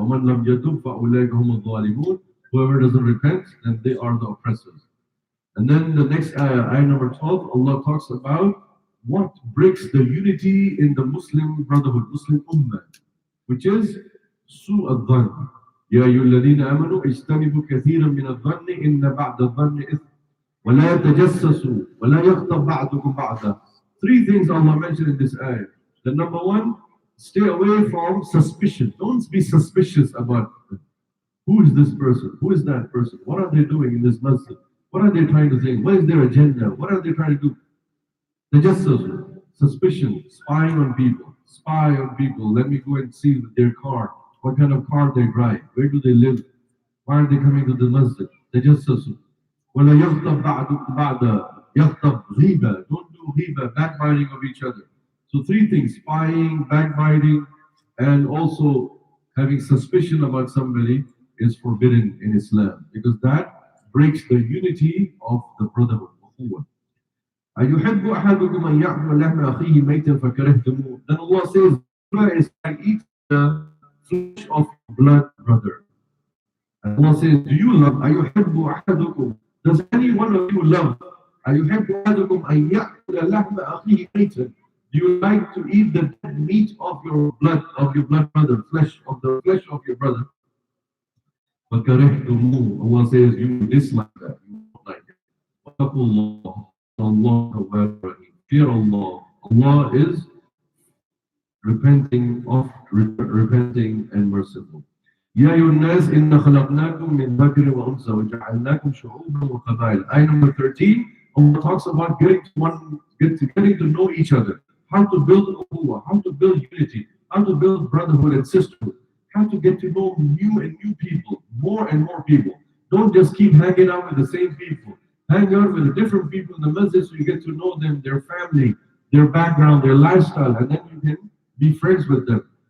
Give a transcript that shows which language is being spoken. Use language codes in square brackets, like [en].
[ar] وَمَنْ لَمْ يَتُبْ فَأُولَٰئِكَ هُمُ الظَّالِمُونَ. [en] Whoever doesn't repent, then they are the oppressors. And then the next ayah number 12, Allah talks about what breaks the unity in the Muslim brotherhood, Muslim ummah, which is سوء الظن. [ar] يا أيها الذين آمنوا اجتنبوا كثيرا من الظن إن بعد الظن إثم ولا تجسسوا ولا يغتب بعضكم بعضا. [en] Three things Allah mentioned in this ayah. The number one, stay away from suspicion. Don't be suspicious about who is this person, who is that person, what are they doing in this masjid, what are they trying to say, what is their agenda, what are they trying to do. Tajassus, suspicion, spying on people, spy on people. Let me go and see their car, what kind of car they drive, where do they live, why are they coming to the masjid. [ar] Tajassus. وَلَا يَغْتَبْ بَعْدُكُمْ بَعْدًا. يَغْتَبْ غِيبًا. [en] Don't do ghiba, backbiting of each other. So three things: spying, backbiting, and also having suspicion about somebody is forbidden in Islam, because that breaks the unity of the brotherhood. [ar] أَيُحِبُّ أَحَدُكُمْ أَنْ يَأْكُلَ لَحْمَ أَخِيهِ مَيْتًا فَكَرِهْتُمُوهُ. [en] Then Allah says, is like eating the flesh of your blood brother. And Allah says, do you love? [ar] أَيُحِبُّ أَحَدُكُمْ, [en] does any one of you love? [ar] أَيُحِبُّ أَحَدُكُمْ أَنْ يَأْكُلَ لَحْمَ أَخِيهِ مَيْتًا. [en] Do you like to eat the dead meat of your blood brother, the flesh of your brother? [ar] فَكَرِهْتُمُوهُ. [en] Allah says, you dislike that, you don't like it. [ar] وَاتَّقُوا اللَّهَ Allah تواب رحيم. [en] Fear Allah. Allah is repenting and merciful. [ar] يا أيها الناس إن خلقناكم من ذكر وأنثى وجعلناكم شعوبا وقبائل. [en] Ayah number 13, Allah talks about getting to know each other, how to build ukhuwah, how to build unity, how to build brotherhood and sisterhood, how to get to know new people, more and more people. Don't just keep hanging out with the same people. Hang out with the different people in the masjid so you get to know them, their family, their background, their lifestyle, and then you can be friends with them.